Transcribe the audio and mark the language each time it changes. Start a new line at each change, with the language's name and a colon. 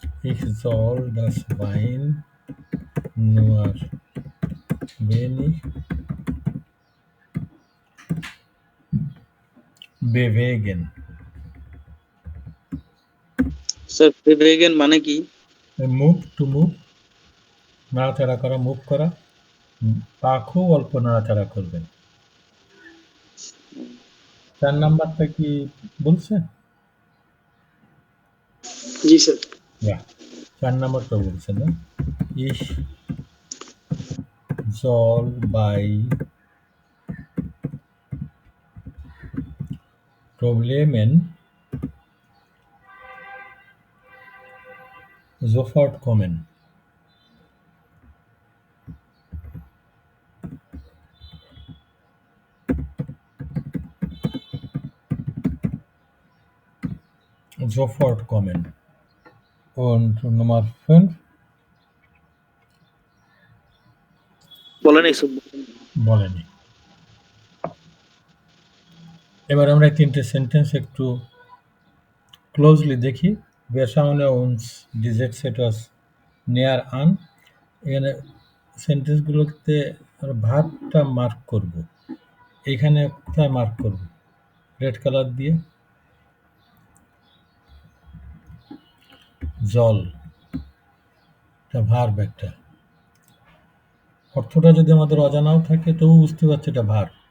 German: Ich soll das Wein nur wenig bewegen.
Bangla: Sir bewegen মানে কি?
English: Move to move,
Bangla: নাড়াচাড়া করা, মুভ করা। পা খুব অল্প নাড়াচাড়া করবেন। 4 নাম্বারটা কি বলছে? জি স্যার। Ja, 4 নাম্বারটা বলছে না?
German: Ich soll bei Problemen sofort kommen. Sofort kommen. Und Nummer 5
Bangla: বলে নাই স্যার। বলেনি। এবার আমরা এই 3টে সেন্টেন্স একটু ক্লোজলি দেখি।
German: Wir schauen uns dieses etwas näher an.
Bangla: এখানে সেন্টেন্সগুলোতে আমরা ভার্বটা মার্ক করব। এখানে কোথায় মার্ক করব? রেড কালার দিয়ে। জল, এটা ভার্ব একটা। অর্থটা যদি আমাদের অজানাও থাকে তবু বুঝতে পারছি এটা ভার্ব।